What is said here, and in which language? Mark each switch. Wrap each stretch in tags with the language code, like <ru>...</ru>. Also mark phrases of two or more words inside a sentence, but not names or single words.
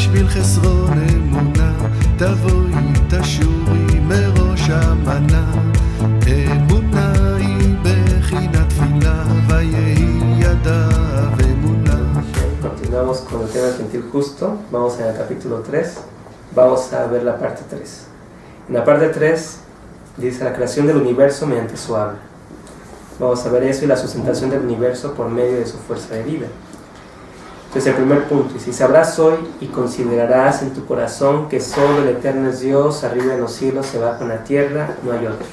<he>חסרון אמונה, תבואי תשורי מראש המנה. אמונה היא בחינת תפילה, ויהי ידיו אמונה.</he> <es>Continuamos con el tema del sentir justo. Vamos en el capítulo 3. Vamos a ver la parte 3. En la parte 3 dice la creación del universo mediante su habla. Vamos a ver eso y la sustentación del universo por medio de su fuerza de vida. Entonces el primer punto dice: y sabrás hoy y considerarás en tu corazón que solo el eterno es Dios, arriba en los cielos y abajo en la tierra, no hay otro.</es>